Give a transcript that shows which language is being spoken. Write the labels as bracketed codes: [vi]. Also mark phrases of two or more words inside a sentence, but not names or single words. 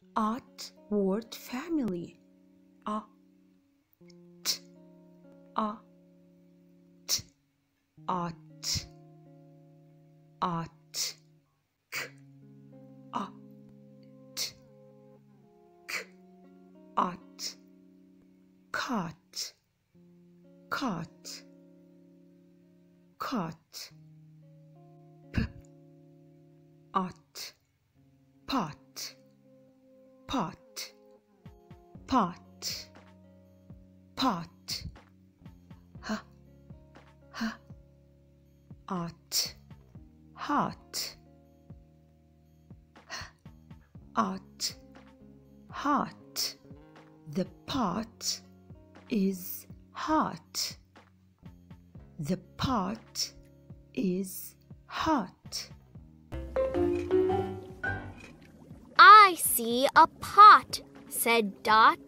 [en] Odd word family. A, t, a, t, ot, ot, k, ot, k, ot, cot, cot, cot, p, ot, pot, pot, pot, pot, h, h, ot, hot, h, ot, hot. The pot is hot. The pot is hot. I see a pot, said Dot.